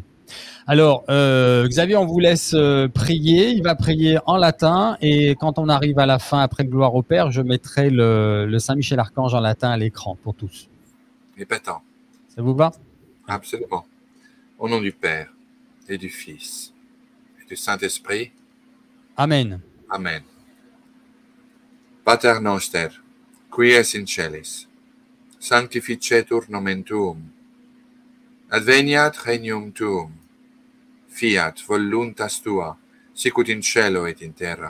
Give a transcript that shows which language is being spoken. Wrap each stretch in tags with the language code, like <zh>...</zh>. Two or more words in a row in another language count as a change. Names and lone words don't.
<fr>Alors, Xavier, on vous laisse prier. Il va prier en latin. Et quand on arrive à la fin, après le gloire au Père, je mettrai le Saint-Michel Archange en latin à l'écran pour tous. Épatant. Ça vous va? Absolument. Au nom du Père et du Fils du Saint-Esprit. Amen. Amen.</fr> <la>Pater noster, qui es in celis, sanctificetur nomen tuum, adveniat regnum tuum, fiat voluntas tua, sicut in cielo et in terra.</la>